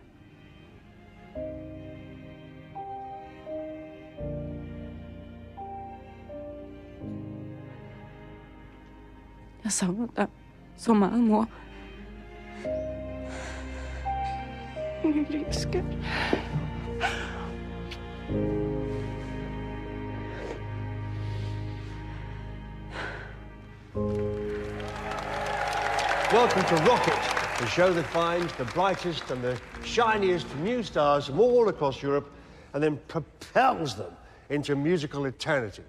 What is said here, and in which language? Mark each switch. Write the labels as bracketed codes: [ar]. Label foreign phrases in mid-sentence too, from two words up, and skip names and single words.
[da] Jeg savner dig så meget, mor. Min lille skat. [en] Welcome to Rocket, the show that finds the brightest and the shiniest new stars from all across Europe and then propels them into musical eternity.